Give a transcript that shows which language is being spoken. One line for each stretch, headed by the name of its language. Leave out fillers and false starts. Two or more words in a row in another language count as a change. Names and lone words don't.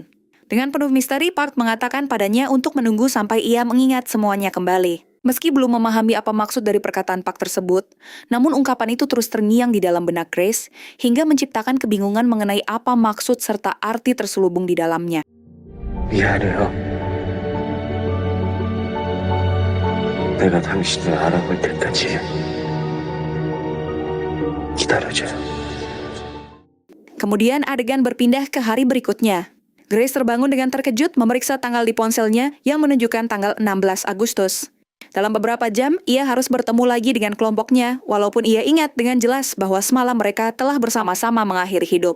Indonesian: Dengan penuh misteri, Park mengatakan padanya untuk menunggu sampai ia mengingat semuanya kembali. Meski belum memahami apa maksud dari perkataan Park tersebut, namun ungkapan itu terus terngiang di dalam benak Grace, hingga menciptakan kebingungan mengenai apa maksud serta arti terselubung di dalamnya.
Korean: 미안해요. 내가 당신을 알아볼 때까지 기다려줘요.
Indonesian: Kemudian adegan berpindah ke hari berikutnya. Grace terbangun dengan terkejut memeriksa tanggal di ponselnya yang menunjukkan tanggal 16 Agustus. Dalam beberapa jam, ia harus bertemu lagi dengan kelompoknya, walaupun ia ingat dengan jelas bahwa semalam mereka telah bersama-sama mengakhiri hidup.